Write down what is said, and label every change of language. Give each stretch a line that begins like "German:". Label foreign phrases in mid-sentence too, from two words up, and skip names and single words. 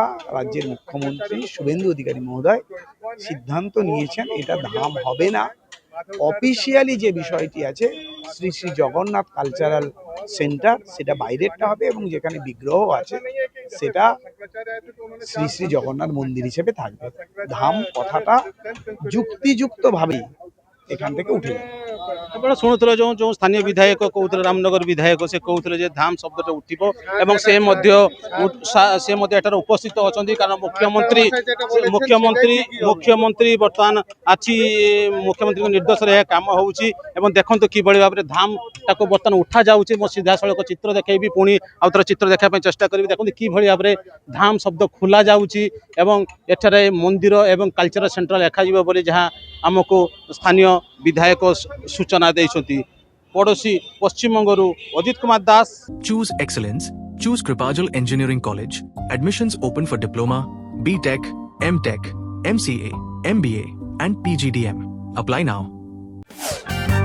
Bangla: রাজ্যের মুখ্যমন্ত্রী শুভেন্দু অধিকারী মহোদয় সিদ্ধান্ত নিয়েছেন এটা ধাম হবে না অফিসিয়ালি যে বিষয়টি আছে শ্রী শ্রী জগন্নাথ
English: cultural centre
Bangla: সেটা বাইরেরটা হবে এবং যেখানে বিগ্রহ আছে সেটা শ্রী শ্রী জগন্নাথ মন্দির হিসেবে থাকবে ধাম কথাটা যুক্তিযুক্তভাবেই এখান থেকে উঠে
Odia: ଆପଣ ଶୁଣୁଥିଲେ ଯେଉଁ ସ୍ଥାନୀୟ ବିଧାୟକ କହୁଥିଲେ ରାମନଗର ବିଧାୟକ ସେ କହୁଥିଲେ ଯେ ଧାମ ଶବ୍ଦଟା ଉଠିବ ଏବଂ ସେ ମଧ୍ୟ ଏଠାରେ ଉପସ୍ଥିତ ଅଛନ୍ତି କାରଣ ମୁଖ୍ୟମନ୍ତ୍ରୀ ବର୍ତ୍ତମାନ ଆଜି ମୁଖ୍ୟମନ୍ତ୍ରୀଙ୍କ ନିର୍ଦ୍ଦେଶରେ ଏହା କାମ ହେଉଛି ଏବଂ ଦେଖନ୍ତୁ କିଭଳି ଭାବରେ ଧାମଟାକୁ ବର୍ତ୍ତମାନ ଉଠାଯାଉଛି ମୋ ସିଧାସଳଖ ଚିତ୍ର ଦେଖାଇବି ପୁଣି ଆଉ ଥରେ ଚିତ୍ର ଦେଖିବା ପାଇଁ ଚେଷ୍ଟା କରିବି ଦେଖନ୍ତୁ କିଭଳି ଭାବରେ ଧାମ ଶବ୍ଦ ଖୋଲା ଯାଉଛି ଏବଂ ଏଠାରେ ମନ୍ଦିର ଏବଂ
English: cultural centre
Odia: ଲେଖାଯିବ ବୋଲି ଯାହା ଆମକୁ ସ୍ଥାନୀୟ ବିଧାୟକ ସୂଚନା ଦେଇଛନ୍ତି ପଡ଼ୋଶୀ ପଶ୍ଚିମବଙ୍ଗରୁ ଅଜିତ କୁମାର ଦାସ
English: Choose excellence. Choose Kripajal Engineering College. Admissions open for Diploma, B.Tech, M.Tech, MCA, MBA and PGDM. Apply now.